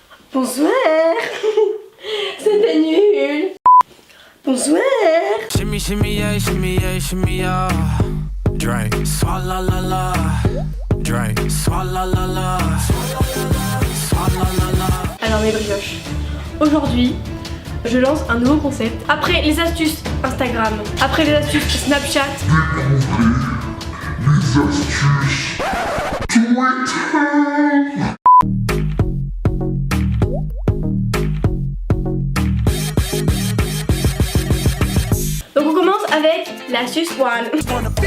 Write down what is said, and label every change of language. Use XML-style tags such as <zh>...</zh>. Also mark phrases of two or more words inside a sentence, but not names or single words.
<fr>Bonsoir. C'était nul. Bonsoir.</fr> <en>Shimmy, shimmy, yeah, shimmy, yeah, shimmy, yeah. Drink. Swalla la la. Drink. Swalla la la. Swalla la la.</en> <fr>Alors mes brioches, aujourd'hui, je lance un nouveau concept. Après les astuces Instagram, après les astuces Snapchat, les astuces Twitter. donc on commence avec l'astuce 1.</fr>